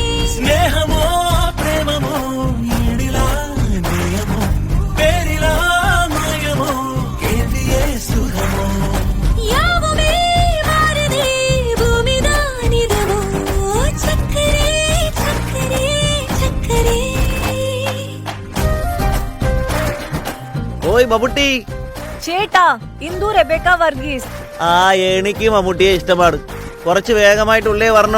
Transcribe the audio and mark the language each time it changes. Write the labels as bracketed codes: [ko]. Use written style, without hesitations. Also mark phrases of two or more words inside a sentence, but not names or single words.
[ta] ஸ்நேகமோ பிரேமமோ ஈடிலா நேயமோ பேரிலா மாயமோ கேள்வியே சுகமோ யாவுமே மாறுதே பூமிதான் இதுவோ சக்கரே சக்கரே சக்கரே [ml] ഓയ് മമ്മൂട്ടി ചേട്ടാ ഇന്ദു റെബേക്ക വർഗീസ് ആ എനിക്ക് മമ്മൂട്ടിയെ ഇഷ്ടമാണ് കുറച്ച് വേഗമായിട്ട് ഉള്ളേ വരണം